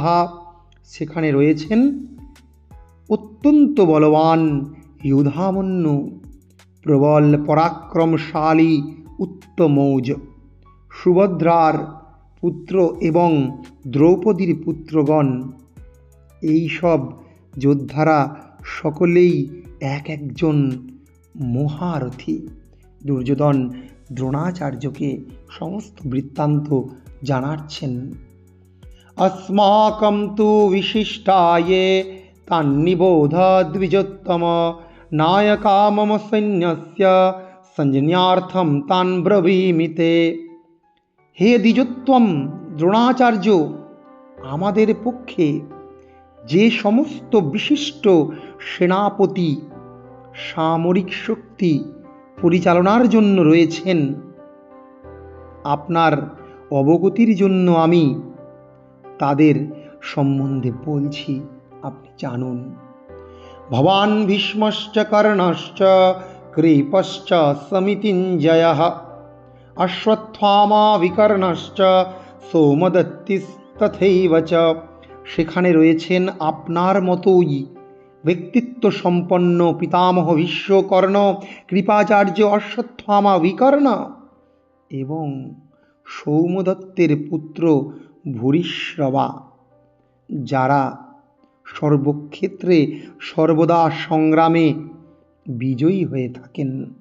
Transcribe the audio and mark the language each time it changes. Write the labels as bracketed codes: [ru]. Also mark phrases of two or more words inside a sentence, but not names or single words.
[bn] সেখানে রয়েছেন অত্যন্ত বলবান ইয়ুধামন্যু, প্রবল পরাক্রমশালী উত্তমৌজ, সুভদ্রার পুত্র এবং দ্রৌপদীর পুত্রগণ। এই সব যোদ্ধারা সকলেই এক একজন মহারথী। দুর্যোধন দ্রোণাচার্যকে সমস্ত বৃত্তান্ত জানাচ্ছেন। [sa] अस्माकं तु विशिष्टाये तान्निबोध द्विजोत्तम नायका मम सैन्यस्य संजन्यार्थं तान् ब्रवीमि ते। [bn] হে দ্বিজোত্তম দ্রোণাচার্য, আমাদের পক্ষে যে সমস্ত বিশিষ্ট সেনাপতি সামরিক শক্তি পরিচালনার জন্য রয়েছেন, আপনার অবগতির জন্য আমি তাদের সম্বন্ধে বলছি, আপনি জানুন। [sa] ভবান ভীষ্মশ্চ কর্ণশ্চ कृपश्च समितिञ्जयः अश्वत्थामा विकर्णश्च सोमदत्तिस्तथैव च। [bn] সেখানে রয়েছেন আপনার মতোই ব্যক্তিত্ব সম্পন্ন পিতামহ ভীষ্মকর্ণ, কৃপাচার্য অশ্বত্থামা বিকর্ণ এবং সৌমদত্তের পুত্র ভূরিশ্রবা, যারা সর্বক্ষেত্রে সর্বদা সংগ্রামে বিজয়ী হয়ে থাকেন।